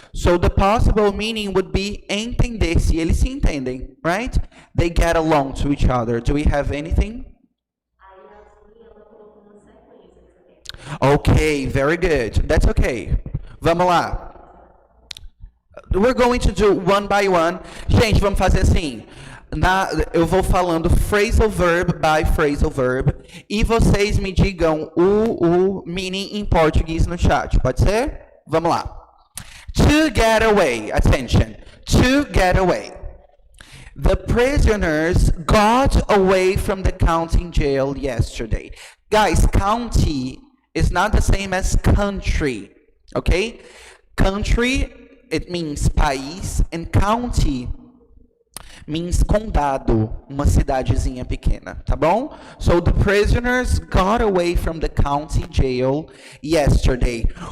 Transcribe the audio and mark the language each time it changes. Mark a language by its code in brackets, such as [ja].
[en] So the possible meaning would be [pt] entender-se. Eles se entendem, [en] right? They get along to each other. Do we have anything? Okay, very good. That's okay. [pt] Vamos lá. [en] We're going to do one by one. [pt] Gente, vamos fazer assim. Eu vou falando [en] phrasal verb by phrasal verb [pt] e vocês me digam o meaning em português no chat. Pode ser? Vamos lá. [en] To get away. Attention. To get away. The prisoners got away from the county jail yesterday. Guys, county is not the same as country, okay? Country, it means país, and county means condado, [pt] uma cidadezinha pequena, tá bom? [en] So the prisoners got away from the county jail yesterday.